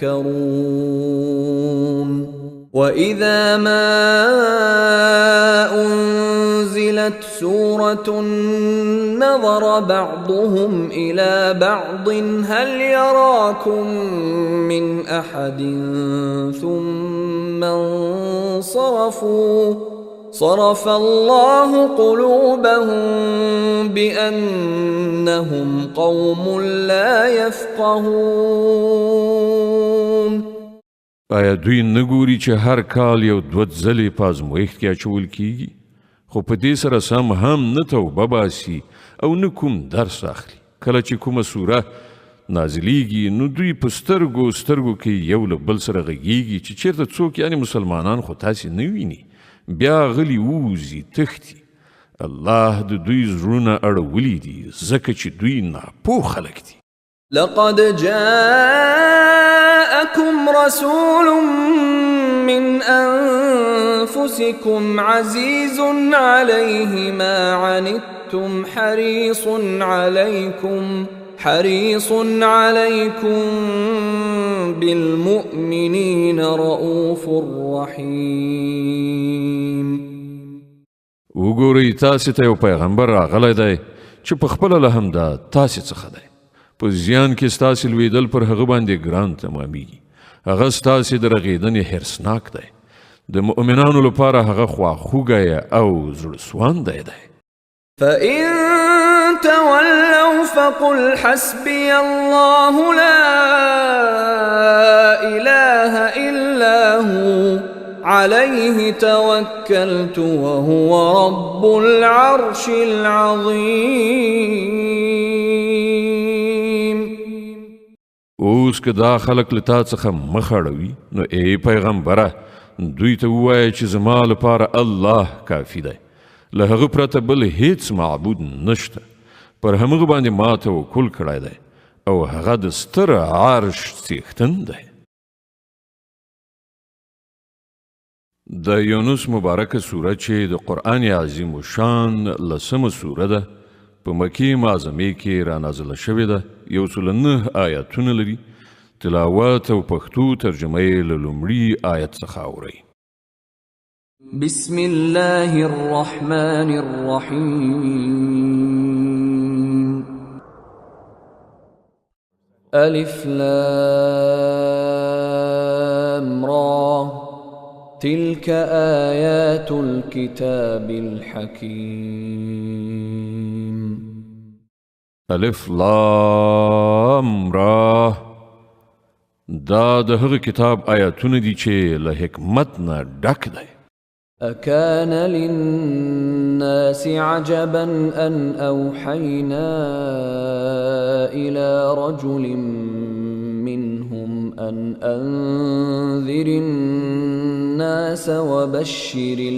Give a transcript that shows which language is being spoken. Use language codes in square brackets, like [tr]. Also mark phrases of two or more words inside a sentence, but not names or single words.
[ar] يتذكرون وإذا ما أنزلت سورة نظر بعضهم إلى بعض هل يراكم من أحد ثم انصرفوا صرف الله قلوبهم بأنهم قوم لا يفقهون. [ps] آیا دوی نګوري چې هر کال یو دوه ځلې په ازمویښت کې اچول کیږي خو په دې سره سم هم نه توبه باسي او نه کوم درس اخلي. کله چې کومه سوره نازلیږي نو دوی په سترګو کې یو له بل سره غږیږي چې چیرته څوک یعنی مسلمانان خو تاسې نه ویني بیا غلی ووځي تښتي. الله د دوی زړونه اړولي دي ځکه چې دوی ناپوه خلک دي. [ar] لقد جاءكم رسول من أنفسكم عزيز عليه ما عنتم حريص عليكم بالمؤمنين رؤوف رحيم. [ps] وګورئ تاسې ته یو پیغمبر راغلی دی چې په خپله له همدا تاسې څخه دی. په زیان کې ستاسې لویدل پر هغه باندې ګران تمامیږي. هغه ستاسې د رغېدنې حرصناک دی. د مؤمنانو لپاره هغه خواخوږی او زړهسواندی دی. [ar] فإن تولوا فقل حسبي الله لا إله إلا هو عليه توكلت وهو رب العرش العظيم. [ps] اوس که دا خلق له تا څخه مخ اړوي نو ای پیغمبره دوی ته ووایه چې زما لپاره الله کافي دی. له هغه پرته بل هیڅ معبود نشته. پر همغه باندې ما توکل کړی دی او هغه د ستر عرش څښتن دی. د یونس مبارکه سوره چې د قرآن عظیم الشان لسمه سوره ده په مکې معظمې کې را نازله شوې ده. 109 آیاتونه لري. تلاوت او پښتو ترجمه یې له لومړي آیت څخه اورئ. [ar] بسم الله الرحمن الرحيم. ألف لام را تلك آيات الكتاب الحكيم. [ps] الف لام را دا د هغه کتاب آیاتونه دي چې له حکمت نه ډک دی. [ar] أكان للناس عجبا أن أوحينا إلى رجل منهم أن أنذر الناس وبشر